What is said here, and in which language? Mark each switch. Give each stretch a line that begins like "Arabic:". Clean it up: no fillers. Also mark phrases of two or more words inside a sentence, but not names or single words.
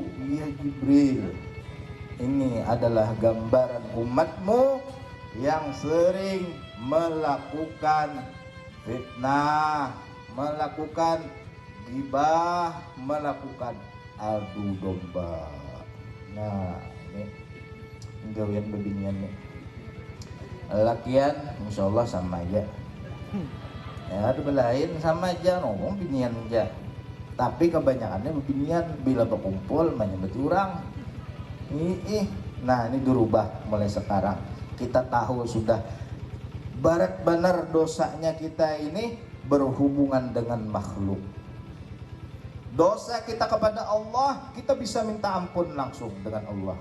Indonesian: Ya Jibril, ini adalah gambaran umatmu yang sering melakukan fitnah, melakukan ghibah, melakukan adu domba.
Banjar: Nah, ini gawian bebinian nih. Lakian insya Allah sama aja. Ya, ada lain sama aja, ngomong binian aja. Tapi kebanyakannya bebinian bila berkumpul menyebut orang.
Indonesian: Nah, ini dirubah mulai sekarang. Kita tahu sudah barat benar dosanya kita ini berhubungan dengan makhluk. Dosa kita kepada Allah, kita bisa minta ampun langsung dengan Allah.